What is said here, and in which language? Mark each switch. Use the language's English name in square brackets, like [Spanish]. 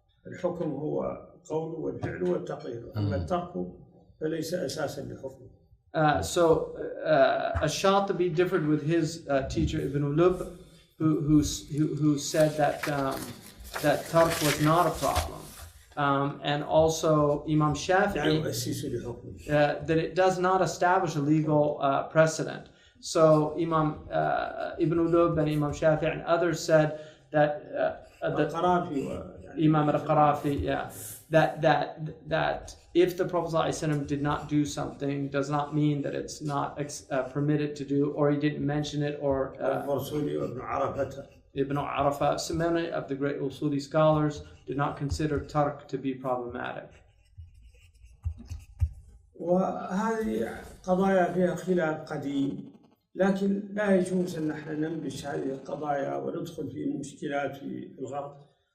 [Arabic] الحكم هو القول والفعل والتقرير، أما الترك فليس أساسا لحكم. [English] So Ash-Shatibi differed with his teacher Ibn Lub, who said that tark was not a problem, and also Imam Shafi'i that it does not establish a legal precedent. So Imam Ibn Lub and Imam Shafi'i and others said that Imam al-Qarafi, that if the Prophet ﷺ did not do something, does not mean that it's not permitted to do, or he didn't mention it, or Ibn Arafah. So many of the great Usuli scholars did not consider tark to be problematic. [Arabic] وهذه قضايا فيها خلاف قديم، لكن لا يجوز أن نحن ننبش هذه القضايا وندخل في مشكلات في الغرب.